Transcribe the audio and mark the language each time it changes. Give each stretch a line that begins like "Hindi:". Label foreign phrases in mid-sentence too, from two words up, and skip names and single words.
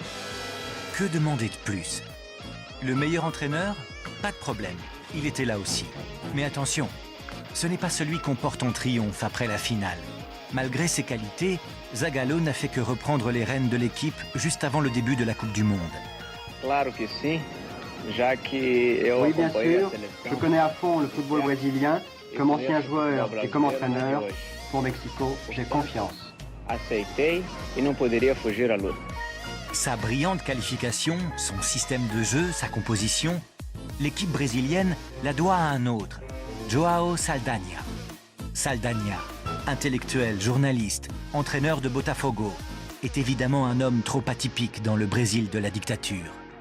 French: Que demander de plus? Le meilleur entraîneur? Pas de problème, il était là aussi. Mais attention, ce n'est pas celui qu'on porte en triomphe après la finale. Malgré ses qualités, Zagallo n'a fait que reprendre les rênes de l'équipe juste avant le début de la Coupe du Monde.
Portuguese: Claro que sim, já que eu
French: oui, bien
Portuguese: acompanhei a
French: sûr.
Portuguese: seleção.
French: Je connais à fond le football brésilien. Comme ancien joueur et comme entraîneur, pour Mexico, j'ai confiance.
Portuguese: Aceitei e não poderia fugir à luta.
French: Sa brillante qualification, son système de jeu, sa composition, l'équipe brésilienne la doit à un autre, João Saldanha. Saldanha, intellectuel, journaliste, entraîneur de Botafogo, est évidemment un homme trop atypique dans le Brésil de la dictature.